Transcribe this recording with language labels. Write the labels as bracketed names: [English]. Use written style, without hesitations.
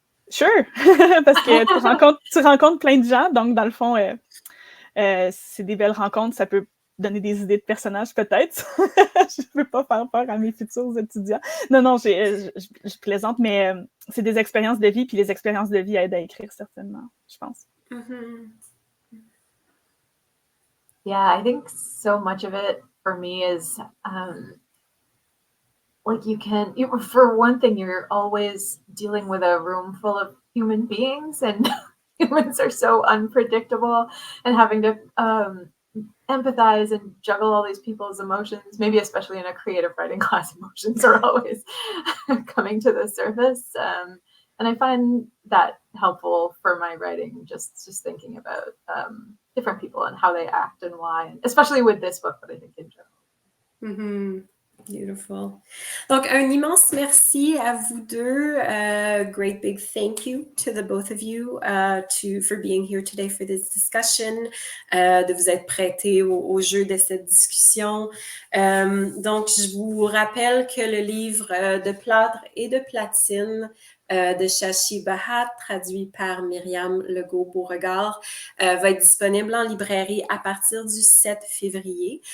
[French] Sure, parce que tu rencontres plein de gens, donc dans le fond, c'est des belles rencontres, ça peut donner des idées de personnages peut-être. Je ne veux pas faire peur à mes futurs étudiants. Non, je plaisante, mais c'est des expériences de vie, puis les expériences de vie aident à écrire certainement, je pense. Mm-hmm. [English] Yeah, I think so much of it for me is like for one thing, you're always dealing with a room full of human beings, and humans are so unpredictable, and having to empathize and juggle all these people's emotions, maybe especially in a creative writing class, emotions are always coming to the surface. And I find that helpful for my writing, just thinking about different people and how they act and why, especially with this book, but I think in general. Mm-hmm. Beautiful. [French] Donc, un immense merci à vous deux. [English] Great big thank you to the both of you for being here today for this discussion, [French] de vous être prêtés au jeu de cette discussion. Donc, je vous rappelle que le livre de plâtre et de platine de Shashi Bhat, traduit par Myriam Legault-Beauregard, va être disponible en librairie à partir du 7 février.